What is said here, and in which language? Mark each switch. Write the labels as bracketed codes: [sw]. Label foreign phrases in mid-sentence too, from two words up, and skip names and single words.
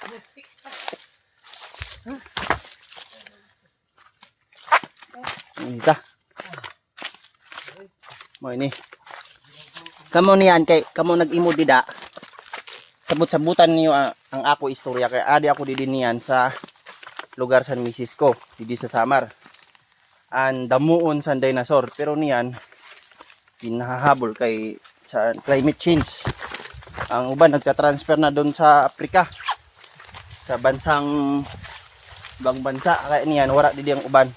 [war] Ita. Mo ini. Kamo niyan kay kamo nag-imo dida. Sabut-sabutan niyo ang ako istorya kay adi ako didi niyan sa lugar sa misis ko, didi sa Samar. An damuon sa dinosaur pero niyan pinahahabol kay sa climate change. Ang uban nagka-transfer na doon sa Africa. Sa bansang ibang bansa kaya niyan wala didi ang uban.